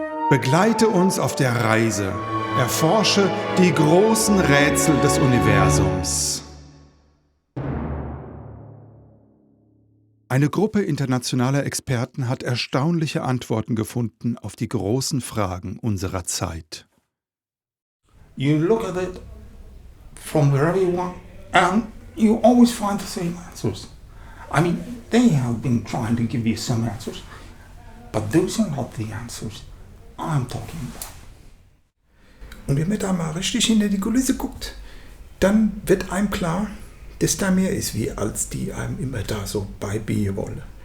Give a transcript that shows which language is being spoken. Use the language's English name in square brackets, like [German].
[German] Begleite uns auf der Reise, erforsche die großen Rätsel des Universums. Eine Gruppe internationaler Experten hat erstaunliche Antworten gefunden auf die großen Fragen unserer Zeit. [English] You look at it from wherever you want and you always find the same answers. I mean, they have been trying to give you some answers, but those are not the answers I'm talking about. [German] Und wenn man da mal richtig hinter die Kulisse guckt, dann wird einem klar, dass da mehr ist, wie als die einem immer da so beibiegen wollen.